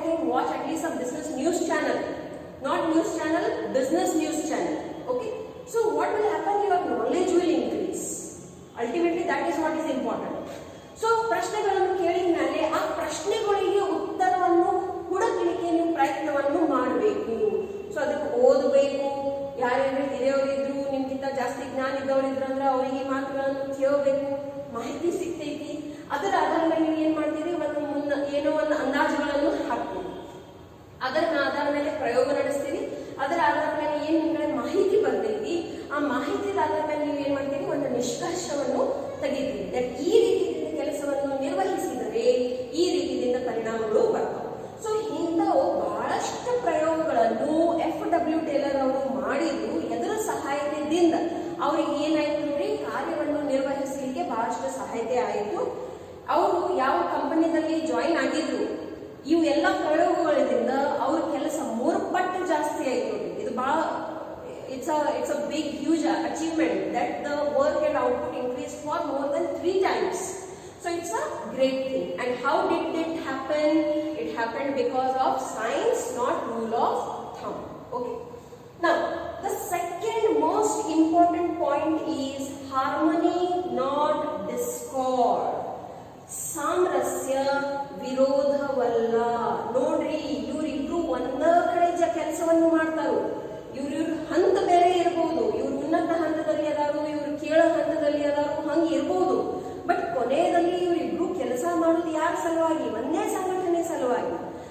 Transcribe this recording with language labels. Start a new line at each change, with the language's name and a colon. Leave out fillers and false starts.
English: watch at least a business news channel, not news channel, business news channel. Okay, so what will happen? Your knowledge will increase. Ultimately that is what is important.
Kannada: So ಪ್ರಶ್ನೆಗಳನ್ನು ಕೇಳಿದ ಮೇಲೆ ಆ ಪ್ರಶ್ನೆಗಳಿಗೆ ಉತ್ತರವನ್ನು ಹುಡುಕಲಿಕ್ಕೆ ನೀವು ಪ್ರಯತ್ನವನ್ನು ಮಾಡಬೇಕು. So ಅದಕ್ಕೆ ಓದಬೇಕು, ಯಾರ್ಯಾರು ಹಿರಿಯವರಿದ್ರು ನಿಮ್ಗಿಂತ ಜಾಸ್ತಿ ಜ್ಞಾನ ಇದ್ದವರಿದ್ರು ಅಂದ್ರೆ ಅವರಿಗೆ ಮಾತುಗಳನ್ನು ಕೇಳಬೇಕು, ಮಾಹಿತಿ ಸಿಗ್ತೈತಿ. ಅದರ ಆಧಾರದ ಮೇಲೆ ನೀವು ಏನ್ ಮಾಡ್ತೀರಿ, ಏನೋ ಒಂದು ಅಂದಾಜುಗಳನ್ನು ಹಾಕ್ತೀರಿ, ಅದರ ಆಧಾರದ ಮೇಲೆ ಪ್ರಯೋಗ ನಡೆಸ್ತೀರಿ. ಅದರ ಆಧಾರದ ಮೇಲೆ ಏನ್ ನಿಮ್ಗೆ ಮಾಹಿತಿ ಬರ್ತೈತಿ, ಆ ಮಾಹಿತಿ ಆಧಾರದ ಮೇಲೆ ನೀವು ಏನ್ ಮಾಡ್ತೀರಿ, ಒಂದು ನಿಷ್ಕರ್ಷವನ್ನು ತೆಗಿತೀರಿ. ದಟ್ ಈ ರೀತಿಯಿಂದ ಕೆಲಸವನ್ನು ನಿರ್ವಹಿಸಿದರೆ ಈ ರೀತಿಯಿಂದ ಪರಿಣಾಮಗಳು ಬರ್ತವೆ. ಸೊ ಇಂಥವು ಬಹಳಷ್ಟು ಪ್ರಯೋಗಗಳನ್ನು FW ಟೇಲರ್ ಅವರು ಮಾಡಿದ್ರು. ಎದರ ಸಹಾಯದಿಂದ ಅವ್ರಿಗೆ ಏನಾಯ್ತು ನೋಡಿ, ಕಾರ್ಯವನ್ನು ನಿರ್ವಹಿಸಲಿಕ್ಕೆ ಬಹಳಷ್ಟು ಸಹಾಯತೆ ಆಯಿತು. ಅವರು ಯಾವ ಕಂಪನಿಯಲ್ಲಿ ಜಾಯಿನ್ ಆಗಿದ್ರು, ಇವು ಎಲ್ಲ ಪ್ರಯೋಗಗಳಿಂದ ಅವ್ರ ಕೆಲಸ 3 ಪಟ್ಟು ಜಾಸ್ತಿ ಆಯ್ತು. ಇದು ಬಹಳ
English: it's a big huge achievement that the work and output increased for more than 3 times. So it's a great thing. And how did it happen? It happened because of science, not rule of thumb. Okay. Now the second most important point is harmony, not discord.
Kannada: ಸಾಮರಸ್ಯ ವಿರೋಧವಲ್ಲ. ನೋಡ್ರಿ, ಇವರಿಬ್ರು ಒಂದ ಕಡೆ ಕೆಲಸವನ್ನು ಮಾಡ್ತಾರೋ, ಇವ್ರ ಹಂತ ಬೇರೆ ಇರಬಹುದು, ಇವ್ರು ಉನ್ನತ ಹಂತದಲ್ಲಿ ಅದಾರು, ಇವ್ರು ಕೇಳ ಹಂತದಲ್ಲಿ ಅದಾರು, ಹಂಗ ಇರಬಹುದು. ಬಟ್ ಕೊನೆಯಲ್ಲಿ ಇವರಿಬ್ರು ಕೆಲಸ ಮಾಡೋದು ಯಾರ ಸಲುವಾಗಿ? ಒಂದೇ ಸಂಘಟನೆ ಸಲುವಾಗಿ.